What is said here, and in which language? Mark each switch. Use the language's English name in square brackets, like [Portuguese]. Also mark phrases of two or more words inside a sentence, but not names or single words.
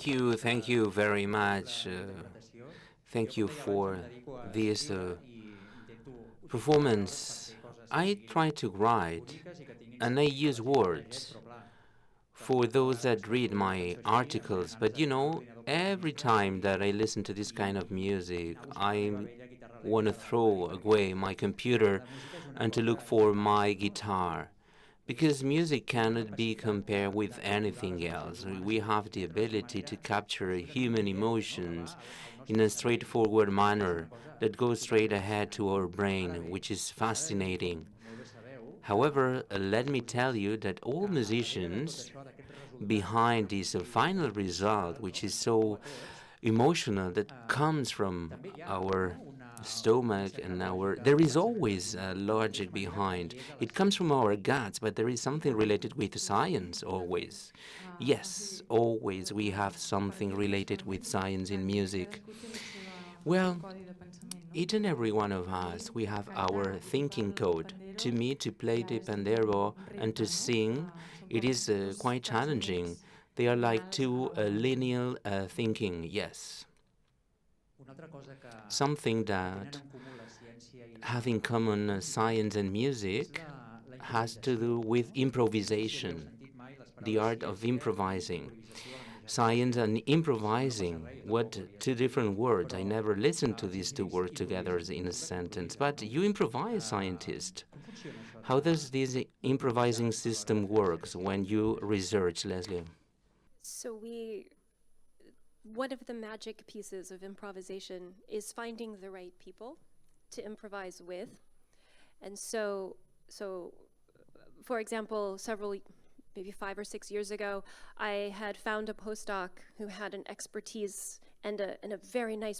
[English] you, [Catalan] per [English] thank you very much. [Catalan] la interpretació. [English] Thank [Catalan] Jo, [English] you [Catalan] com deia [English] for [Catalan] abans, em dedico a [English] this [Catalan] escriure i intento utilitzar [English] performance. [Catalan] paraules per fer coses [English] I [Catalan] que [English] try to [Catalan] siguin [English] write [Catalan] boniques i que tinguin [English] and I [Catalan] sentit per [English] use [Catalan] la gent que llegeix, [English] words [Catalan] però clar, [English] for [Catalan] quan [English] those that [Catalan] escolto [English] read my [Catalan] cançons així, [English] articles. [Catalan] em [English] But you [Catalan] sembla [English] know, [Catalan] l'ordinador [English] every [Catalan] perfeccionista [English] time that I listen to this kind of music, [Catalan] anar buscant la meva [English] I [Catalan] vella guitarra [English] want to [Catalan] elèctrica a [English] throw [Catalan] l'armari, [English] away [Catalan] perquè [English] my computer [Catalan] la música és una [English] and to [Catalan] cosa [English] look for my [Catalan] impagable, no? [English] guitar. [Catalan] És [English] Because music [Catalan] una [English] cannot be [Catalan] capacitat [English] compared with [Catalan] de capturar [English] anything [Catalan] les [English] else. [Catalan] emocions humanes [English] We [Catalan] i [English] have the [Catalan] de [English] ability [Catalan] transformar [English] to [Catalan] allà [English] capture [Catalan] absolutament [English] human [Catalan] directe, no? Que va [English] emotions [Catalan] al [English] in [Catalan] nostre [English] a [Catalan] cervell. [English] straightforward [Catalan] És [English] manner [Catalan] una cosa [English] that goes straight [Catalan] totalment [English] ahead to [Catalan] fascinant. [English] our [Catalan] Ara [English] brain, [Catalan] bé, [English] which is [Catalan] s'ha de dir, [English] fascinating. [Catalan] com molt bé sabeu, [English] However, [Catalan] que [English] let me tell you that [Catalan] que [English] all [Catalan] a darrere de tot [English] musicians, [Catalan] això, d'aquest resultat [English] behind this final [Catalan] magnífic, [English] result, [Catalan] visceral, [English] which [Catalan] no? [English] is [Catalan] Que ens treu [English] so [Catalan] a tots, [English] emotional, that comes from [Catalan] també hi ha [English] our [Catalan] no? una [English] stomach [Catalan] certa [English] and [Catalan] lògica [English] there is [Catalan] científica [English] always a [Catalan] que [English] logic [Catalan] mateix manera que [English] behind. [Catalan] lliga la [English] It comes from [Catalan] ciència [English] our guts, but there is something related with science always. Yes, always we have something related with science in music. Well, each and every one of us, we have our thinking code. To me, to play the pandero and to sing, it is quite challenging. They are like two linear thinking, yes. [Catalan] una altra cosa que [English] Something [Catalan] tenen [English] that [Catalan] en comú la ciència i [English] have in common science and [Catalan] és [English] music [Catalan] la [English] has to [Catalan] improvisació, [English] do with [Catalan] no? No sé si havíeu [English] improvisation, [Catalan] sentit mai les [English] the [Catalan] paraules [English] art of [Catalan] ciència i [English] improvising. [Catalan] improvisació a la mateixa [English] Science [Catalan] frase. [English] and [Catalan] Si no, no [English] improvising, [Catalan] passa res, jo [English] what [Catalan] tampoc ho [English] two [Catalan] havia [English] different [Catalan] sentit, [English] words. I [Catalan] però [English] never listened to [Catalan] si [English] these two [Catalan] digués [English] words together in a [Catalan] improviso, [English] sentence. [Catalan] s'improvisa, [English] But [Catalan] no? [English] you improvise, scientist. [Catalan] Com funciona això [English] How does this improvising [Catalan] d'improvisar a l'hora [English] system [Catalan] de fer [English] works [Catalan] recerca [English] when you research, Leslea? So one of the magic pieces of improvisation is finding the right people to improvise with. And so for example, maybe 5 or 6 years ago, I had found a postdoc who had an expertise and a very nice